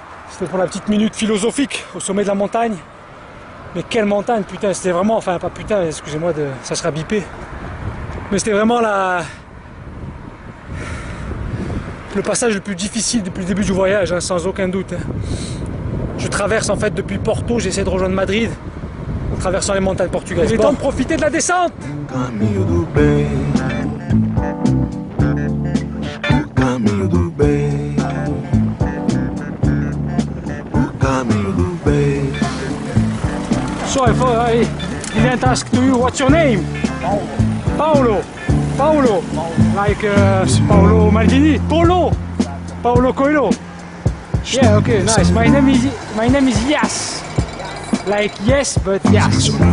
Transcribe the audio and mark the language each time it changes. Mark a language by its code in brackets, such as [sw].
[fr] C'était pour la petite minute philosophique au sommet de la montagne. Mais quelle montagne, putain, c'était vraiment, enfin pas putain, excusez-moi, ça sera bipé. Mais c'était vraiment le passage le plus difficile depuis le début du voyage, hein, sans aucun doute. Hein. Je traverse en fait depuis Porto, j'essaie de rejoindre Madrid. En traversant les montagnes portugaises. Il est temps de profiter de la descente. [pt] Caminho do bem, o caminho do bem, o caminho do bem. [en] So I didn't ask to you, what's your name? Paolo. Paolo. Like Paolo Maldini. Paolo Coelho. Yeah, okay, nice. My name is Yas. Like yes, but yes.